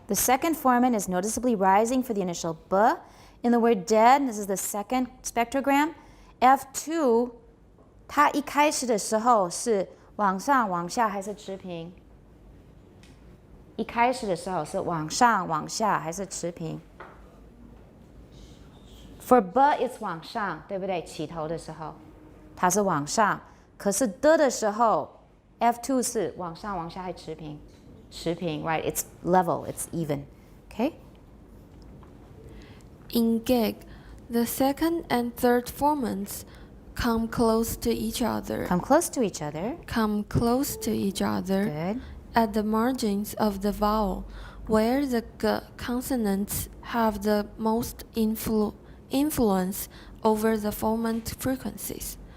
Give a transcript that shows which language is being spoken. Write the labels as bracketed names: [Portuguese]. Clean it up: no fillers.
[English] The second formant is noticeably rising for the initial b. In the word dead, this is the second spectrogram. [Chinese] F2, 它一开始的时候是往上、往下还是持平？一开始的时候是往上、往下还是持平？ [English] For b it's [Chinese] 往上，对不对？起头的时候，它是往上。可是 d 的时候 ，F2 是往上、往下还持平？持平 [English] ，right? It's level, it's even. Okay? In gag, the second and third formants come close to each other. Come close to each other. Good. At the margins of the vowel, where the g consonants have the most influence over the formant frequencies.